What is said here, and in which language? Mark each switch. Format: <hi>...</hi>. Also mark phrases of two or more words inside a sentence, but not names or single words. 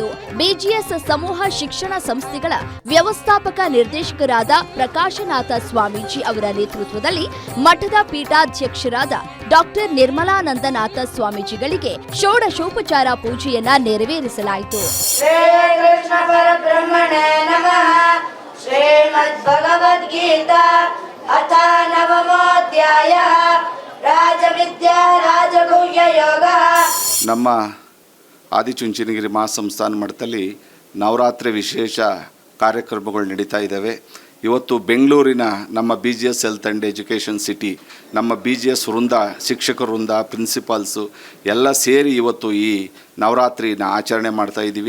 <kn>ಬಿಜಿಎಸ್ ಸಮೂಹ ಶಿಕ್ಷಣ ಸಂಸ್ಥೆಗಳ ವ್ಯವಸ್ಥಾಪಕ ನಿರ್ದೇಶಕರಾದ ಪ್ರಕಾಶನಾಥ ಸ್ವಾಮೀಜಿ ಅವರ ನೇತೃತ್ವದಲ್ಲಿ ಮಠದ ಪೀಠಾಧ್ಯಕ್ಷರಾದ ಡಾಕ್ಟರ್ ನಿರ್ಮಲಾನಂದನಾಥ ಸ್ವಾಮೀಜಿಗಳಿಗೆ ಷೋಡಶೋಪಚಾರ ಪೂಜೆಯನ್ನ ನೆರವೇರಿಸಲಾಯಿತು.</kn> <sa>श्रीमद्भगवद्गीता अथ नवमोऽध्यायः राजविद्या राजगुह्य योगः.</sa> <kn>ನಮ್ಮ ಆದಿಚುಂಚನಗಿರಿ ಮಹಾಸಂಸ್ಥಾನ ಮಠದಲ್ಲಿ ನವರಾತ್ರಿ ವಿಶೇಷ ಕಾರ್ಯಕ್ರಮಗಳು ನಡೀತಾ ಇದ್ದಾವೆ. ಇವತ್ತು ಬೆಂಗಳೂರಿನ ನಮ್ಮ BGS ಹೆಲ್ತ್ ಆ್ಯಂಡ್ ಎಜುಕೇಷನ್ ಸಿಟಿ, ನಮ್ಮ BGS ವೃಂದ, ಶಿಕ್ಷಕ ವೃಂದ, ಪ್ರಿನ್ಸಿಪಾಲ್ಸು ಎಲ್ಲ ಸೇರಿ ಇವತ್ತು ಈ ನವರಾತ್ರಿನ ಆಚರಣೆ ಮಾಡ್ತಾ ಇದ್ದೀವಿ.</kn>